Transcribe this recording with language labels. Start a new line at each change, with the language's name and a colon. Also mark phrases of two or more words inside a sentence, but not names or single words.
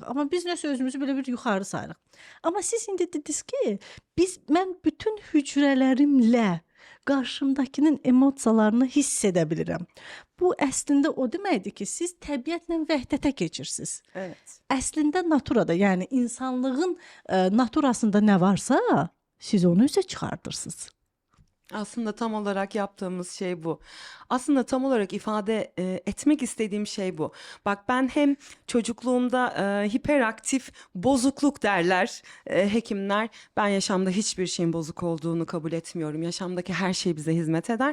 Azerbaijani: Amma biz nəsə özümüzü belə bir yuxarı sayırıq. Amma siz indi dediniz ki, mən bütün hücrələrimlə qarşımdakının emosiyalarını hiss edə bilirəm. Bu əslində o deməkdir ki, siz təbiətlə vəhdətə keçirsiniz. Evet. Əslində naturada, yəni insanlığın naturasında nə varsa, siz onu üzə çıxardırsınız.
Turkish: Aslında tam olarak yaptığımız şey bu. Aslında tam olarak ifade etmek istediğim şey bu. Bak ben hem çocukluğumda hiperaktif bozukluk derler hekimler. Ben yaşamda hiçbir şeyin bozuk olduğunu kabul etmiyorum. Yaşamdaki her şey bize hizmet eder.